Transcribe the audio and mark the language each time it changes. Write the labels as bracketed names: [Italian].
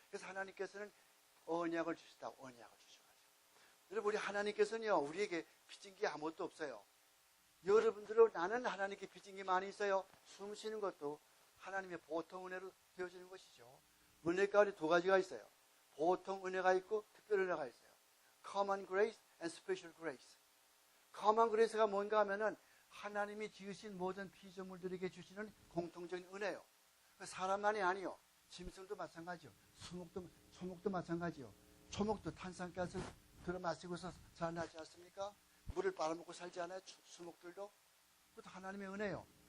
[Korean] 그래서 하나님께서는 언약을 주시다고 언약을 주셔가지고. 여러분, 우리 하나님께서는요, 우리에게 빚진 게 아무것도 없어요. 여러분들은 나는 하나님께 빚진 게 많이 있어요. 숨 쉬는 것도 하나님의 보통 은혜로 되어지는 것이죠. 은혜 가운데 두 가지가 있어요. 보통 은혜가 있고 특별 은혜가 있어요. [English] Common grace and special grace. [Korean] Common grace가 뭔가 하면은 하나님이 지으신 모든 피조물들에게 주시는 공통적인 은혜요. 사람만이 아니요. 짐승도 마찬가지요. 초목도 마찬가지요. 초목도 탄산가스를 들어 마시고서 자라나지 않습니까? 물을 빨아먹고 살지 않아요? 수목들도? 그것도 하나님의 은혜요.